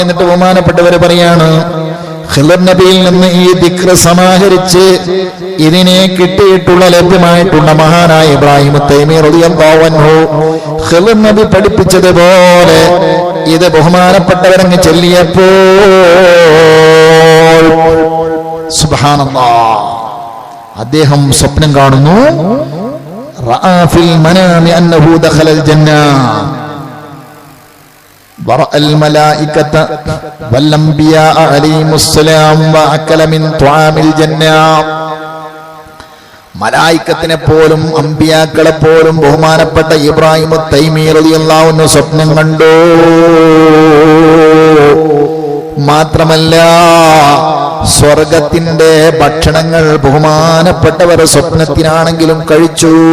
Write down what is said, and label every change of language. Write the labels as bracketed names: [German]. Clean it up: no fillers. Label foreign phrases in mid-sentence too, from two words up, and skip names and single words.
[Malayalam] എന്നിട്ട് ബഹുമാനപ്പെട്ടവര് പറയാണ്, ഖിളർ നബിയിൽ നിന്ന് ഈ ദിക്ർ സമാഹരിച്ച് ഇതിനെ കിട്ടിയിട്ടുള്ള ലഭ്യമായിട്ടുള്ള മഹാനായ ഇബ്രാഹിം തൈമി [Arabic] رضي الله عنه [Malayalam] ഖിളർ നബി പഠിപ്പിച്ചതുപോലെ ഇത് ബഹുമാനപ്പെട്ടവരങ്ങ് ചൊല്ലിയപ്പോൾ സുബ്ഹാനല്ലാഹ് അദ്ദേഹം സ്വപ്നം കാണുന്നു. [Arabic] رأى في المنام أنه دخل الجنة ورأى الملائكة والأنبياء عليهم السلام وأكل من طعام الجنة. [Malayalam] മലായിക്കത്തിനെ പോലും അമ്പിയാക്കളെ പോലും ബഹുമാനപ്പെട്ട ഇബ്രാഹിം തൈമി [Arabic] رضي الله عنه [Malayalam] സ്വപ്നം കണ്ടു. മാത്രമല്ല സ്വർഗത്തിന്റെ ഭക്ഷണങ്ങൾ ബഹുമാനപ്പെട്ടവർ സ്വപ്നത്തിനാണെങ്കിലും കഴിച്ചു.